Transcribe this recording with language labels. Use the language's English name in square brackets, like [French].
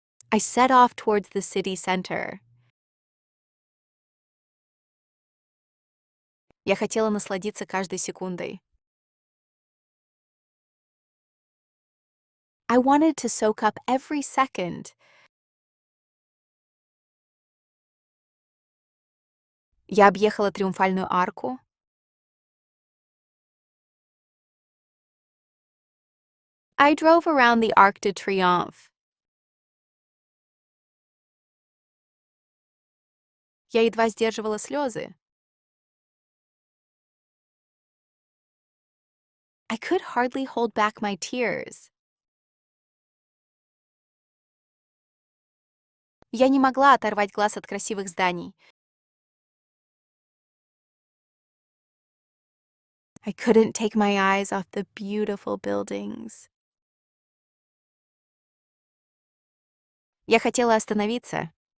[English] I set off towards the city center. [Russian] Я хотела насладиться каждой секундой. [English] I wanted to soak up every second. [Russian] Я объехала Триумфальную арку. [English] I drove around the Arc de Triomphe. [Russian] Я едва сдерживала слезы. [English] I could hardly hold back my tears. [Russian] Я не могла оторвать глаз от красивых зданий. [English] I couldn't take my eyes off the beautiful buildings. [Russian] Я хотела остановиться.